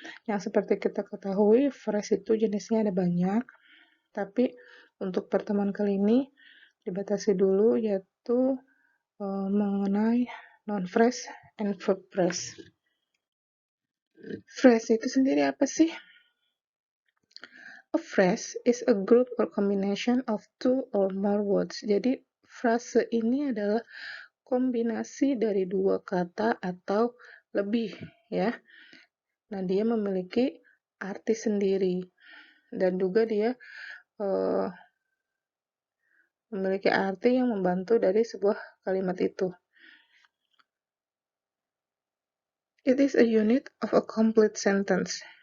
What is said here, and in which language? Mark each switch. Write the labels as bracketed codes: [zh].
[id] Yang seperti kita ketahui, phrase itu jenisnya ada banyak, tapi untuk pertemuan kali ini dibatasi dulu yaitu mengenai [en] non-phrase and verb phrase. [id] Phrase itu sendiri apa sih? [en] A phrase is a group or combination of two or more words. [id] Jadi frase ini adalah kombinasi dari dua kata atau lebih, ya. Nah, dia memiliki arti sendiri dan juga dia memiliki arti yang membantu dari sebuah kalimat itu. [en] It is a unit of a complete sentence.